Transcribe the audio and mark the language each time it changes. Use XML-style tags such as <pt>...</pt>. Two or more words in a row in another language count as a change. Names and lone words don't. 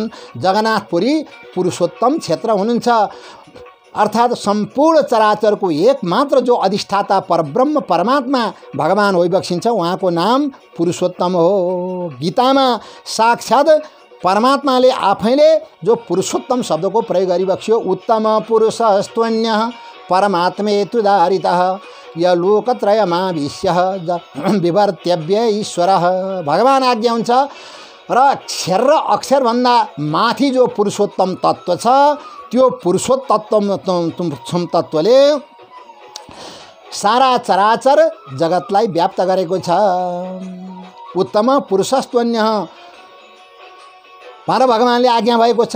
<ne>जगन्नाथपुरी पुरुषोत्तम क्षेत्र हुनुहुन्छ अर्थात् सम्पूर्ण चराचरको एकमात्र जो अधिष्ठाता परब्रह्म परमात्मा भगवान होइबक्सिन्छ उहाँको नाम पुरुषोत्तम हो। गीतामा साक्षात् परमात्माले आफैले जो पुरुषोत्तम शब्दको प्रयोग गरिबक्स्यो,</ne> <sa>उत्तम पुरुषस्त्वन्यः परमात्मेतुदारितः य लोकत्रयमाविश्यः विवर्त्यव्य ईश्वरः।</sa> <ne>भगवान आज्ञा हुन्छ र क्षर र अक्षरभन्दा माथि जो पुरुषोत्तम तत्त्व छ त्यो पुरुषोत्तम तत्त्वले सारा चराचर जगतलाई व्याप्त गरेको छ।</ne> <sa>उत्तम पुरुषस्त्वन्य</sa> <ne>भनेर भगवानले आज्ञा भएको छ।</ne>